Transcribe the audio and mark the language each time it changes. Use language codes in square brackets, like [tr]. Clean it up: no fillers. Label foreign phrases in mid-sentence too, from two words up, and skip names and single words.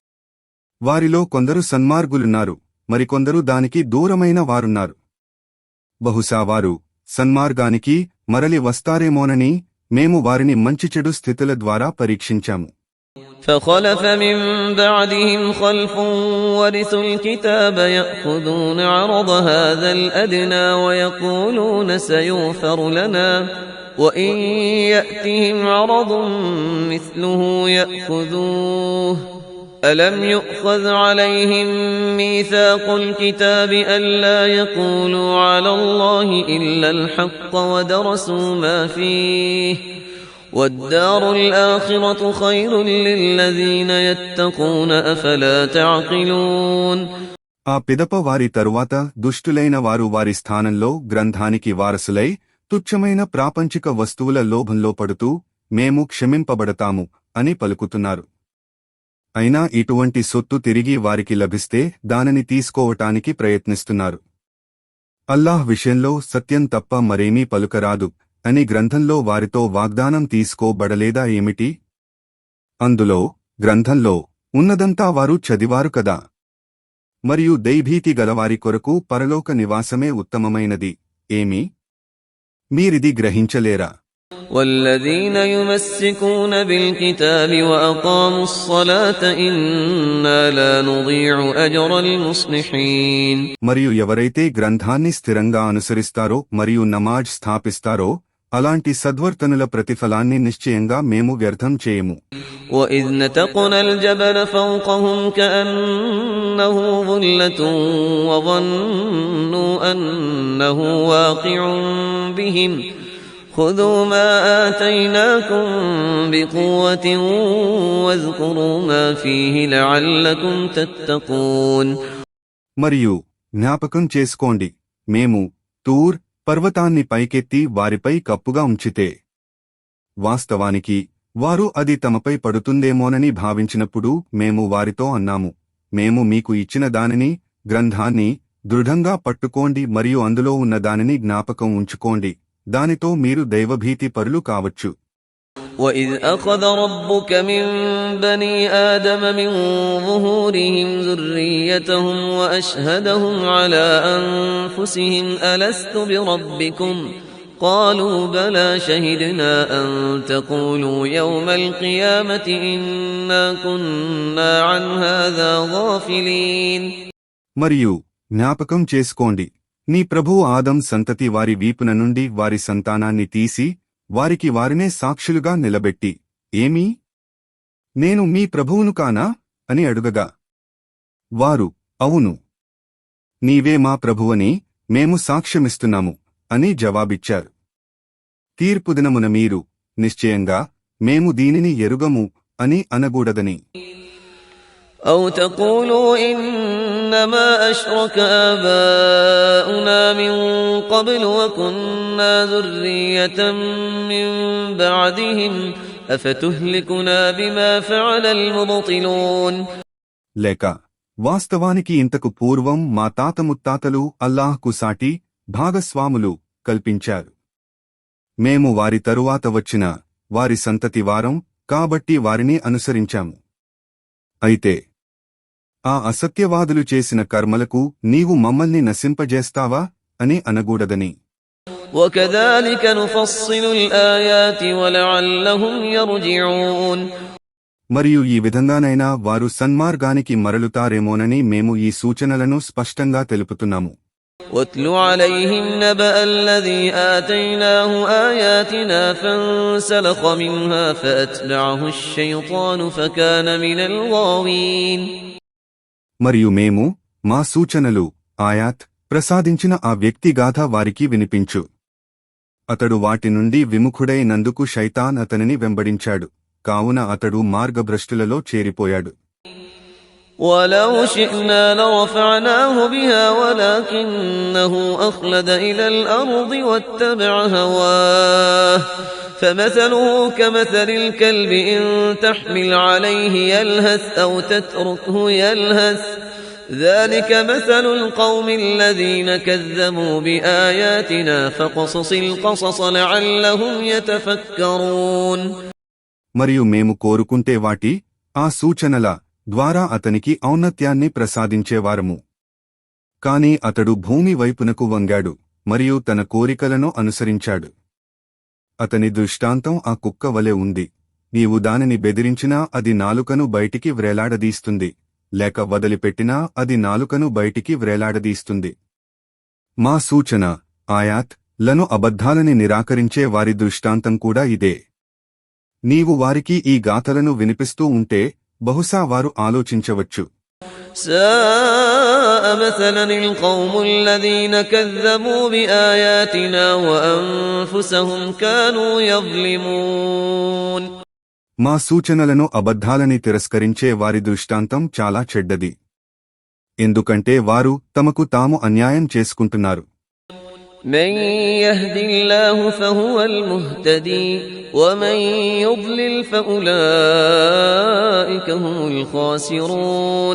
[te] వారిలో కొందరు సన్మార్గులున్నారు, మరికొందరు దానికి దూరమైన వారున్నారు. బహుశా వారు సన్మార్గానికి మరలి వస్తారేమోనని మేము వారిని మంచి చెడు స్థితుల ద్వారా పరీక్షించాము. [ar] فَخَلَفَ مِن بَعْدِهِمْ خَلْفٌ وَرِثُوا الْكِتَابَ يَأْخُذُونَ عَرَضَ هَذَا الْأَدْنَىٰ وَيَقُولُونَ سَيُغْفَرُ لَنَا وَإِن يَأْتِهِمْ عَرَضٌ مِّثْلُهُ يَأْخُذُوهُ أَلَمْ يُؤْخَذْ عَلَيْهِم مِّيثَاقُ الْكِتَابِ أَلَّا يَقُولُوا عَلَى اللَّهِ إِلَّا الْحَقَّ وَدَرَسُوا مَا فِيهِ وَالدَّارُ الْآخِرَةُ خَيْرٌ لِّلَّذِينَ يَتَّقُونَ أَفَلَا تَعْقِلُونَ. [te] ఆ పిదప వారి తరువాత దుష్టులైన వారు వారి స్థానంలో గ్రంథానికి వారసులై తుచ్చమైన ప్రాపంచిక వస్తువుల లోభంలో పడుతూ మేము క్షమింపబడతాము అని పలుకుతున్నారు. అయినా ఇటువంటి సొత్తు తిరిగి వారికి లభిస్తే దానిని తీసుకోవటానికి ప్రయత్నిస్తున్నారు. అల్లాహ్ విషయంలో సత్యం తప్ప మరేమీ పలుకరాదు అని గ్రంథంలో వారితో వాగ్దానం తీసుకోబడలేదా ఏమిటి? అందులో గ్రంథంలో ఉన్నదంతా వారు చదివారు కదా. మరియు దైభీతి గలవారి కొరకు పరలోక నివాసమే ఉత్తమమైనది. ఏమి మీరిది గ్రహించలేరా? [ar] وَالَّذِينَ يُمَسِّكُونَ بِالْكِتَابِ وَأَقَامُوا الصَّلَاةَ إِنَّا لَا نُضِيعُ أَجْرَ الْمُصْلِحِينَ. [te] మరియు ఎవరైతే గ్రంథాన్ని స్థిరంగా అనుసరిస్తారో మరియు నమాజ్ స్థాపిస్తారో అలాంటి సద్వర్తనుల ప్రతిఫలాన్ని నిశ్చయంగా మేము వ్యర్థం చేయము. [ar] وَإِذْ نَتَقْنَا الْجَبَلَ فَوْقَهُمْ كَأَنَّهُ ظُلَّةٌ وَظَنُّوا أَنَّهُ وَاقِعٌ بِهِمْ خُذُوا مَا آتَيْنَاكُمْ بِقُوَّةٍ وَاذْكُرُوا مَا فِيهِ لَعَلَّكُمْ تَتَّقُونَ. [te] మరియు జ్ఞాపకం చేసుకోండి, మేము తూర్ పర్వతాన్ని పైకెత్తి వారిపై కప్పుగా ఉంచితే వాస్తవానికి వారు అది తమపై పడుతుందేమోనని భావించినప్పుడు మేము వారితో అన్నాము, మేము మీకు ఇచ్చిన దానిని గ్రంథాన్ని దృఢంగా పట్టుకోండి మరియు అందులో ఉన్న దానిని జ్ఞాపకం ఉంచుకోండి, దానితో మీరు దైవభీతి పరులు కావచ్చు. [ar] وَإِذْ أَخَذَ رَبُّكَ مِن بَنِي آدَمَ مِن ظُهُورِهِمْ ذُرِّيَّتَهُمْ وَأَشْهَدَهُمْ عَلَىٰ أَنفُسِهِمْ أَلَسْتُ بِرَبِّكُمْ قَالُوا بَلَىٰ شَهِدْنَا أَن تَقُولُوا يَوْمَ الْقِيَامَةِ إِنَّا كُنَّا عَنْ هَٰذَا غَافِلِينَ. [te] మరియు జ్ఞాపకం చేసుకోండి, నీ ప్రభువు ఆదం సంతతి వారి వీపున నుండి వారి సంతానాన్ని తీసి వారికి వారినే సాక్షులుగా నిలబెట్టి, ఏమీ నేను మీ ప్రభువును కానా అని అడుగగా వారు అవును, నీవే మా ప్రభువని మేము సాక్ష్యమిస్తున్నాము అని జవాబిచ్చారు. తీర్పుదినమున మీరు నిశ్చయంగా మేము దీనిని ఎరుగము అని అనగూడదని. [ar] أَوْ تَقُولُوا إِنَّمَا أَشْرَكَ آبَاؤُنَا مِن قَبْلُ وَكُنَّا ذُرِّيَّةً مِّن بَعْدِهِمْ أَفَتُهْلِكُنَا بِمَا فَعَلَ الْمُبْطِلُونَ. [te] లేక వాస్తవానికి ఇంతకు పూర్వం మా తాత ముత్తాతలు అల్లాహ్కు సాటి భాగస్వాములు కల్పించారు. మేము వారి తరువాత వచ్చిన వారి సంతతి వారం కాబట్టి వారిని అనుసరించాము. అయితే ఆ అసత్యవాదులు చేసిన కర్మలకు నీవు మమ్మల్ని నశింపజేస్తావా అని అనగూడదని. [ar] وَكَذَلِكَ نُفَصِّلُ الْآيَاتِ وَلَعَلَّهُمْ يَرْجِعُونَ [te] మరియు ఈ విధంగానైనా వారు సన్మార్గానికి మరలుతారేమోనని మేము ఈ సూచనలను స్పష్టంగా తెలుపుతున్నాము. [ar] وَاتْلُ عَلَيْهِمْ نَبَأَ الَّذِي آتَيْنَاهُ آيَاتِنَا فَانسَلَخَ مِنْهَا فَأَتْبَعَهُ الشَّيْطَانُ فَكَانَ مِنَ الْغَاوِينَ [te] మరియు మేము మా సూచనలు ఆయాత్ ప్రసాదించిన ఆ వ్యక్తి గాథ వారికి వినిపించు. అతడు వాటి నుండి విముఖుడైనందుకు శైతాన్ అతనిని వెంబడించాడు, కావున అతడు మార్గభ్రష్టులలో చేరిపోయాడు. [ar] وَلَوْ شِئْنَا لَرَفَعْنَاهُ بِهَا وَلَكِنَّهُ أَخْلَدَ إِلَى الْأَرْضِ وَاتَّبَعَ هَوَاهُ فَمَثَلُهُ كَمَثَلِ الْكَلْبِ إِن تَحْمِلْ عَلَيْهِ يَلْهَثْ أَوْ تَتْرُكْهُ يَلْهَث ذَلِكَ مَثَلُ الْقَوْمِ الَّذِينَ كَذَّبُوا بِآيَاتِنَا فَقَصَصِ الْقَصَصَ لَعَلَّهُمْ يَتَفَكَّرُونَ [te] మరియు మేము కోరుకుంటే వాటి ఆ సూచనల ద్వారా అతనికి ఔన్నత్యాన్ని ప్రసాదించేవారము. కాని అతడు భూమి వైపునకు వంగాడు మరియు తన కోరికలను అనుసరించాడు. అతని దృష్టాంతం ఆ కుక్క వలె ఉంది. నీవు దానిని బెదిరించినా అది నాలుకను బయటికి వ్రేలాడదీస్తుంది, లేక వదిలిపెట్టినా అది నాలుకను బయటికి వ్రేలాడదీస్తుంది. మా సూచన ఆయాత్ లను అబద్ధాలని నిరాకరించే వారి దృష్టాంతం కూడా ఇదే. నీవు వారికి ఈ గాథలను వినిపిస్తూ ఉంటే బహుశా వారు ఆలోచించవచ్చు. [ar] سَاءَ مَثَلًا الْقَوْمُ الَّذِينَ كَذَّبُوا بِآيَاتِنَا وَأَنفُسَهُمْ كَانُوا يَظْلِمُونَ [te] మా సూచనలను అబద్ధాలని తిరస్కరించే వారి దృష్టాంతం చాలా చెడ్డది, ఎందుకంటే వారు తమకు తాము అన్యాయం చేసుకుంటున్నారు. [ar] مَن يَهْدِ اللَّهُ فَهُوَ الْمُهْتَدِي وَمَن يُضْلِلْ فَأُولَئِكَ هُمُ الْخَاسِرُونَ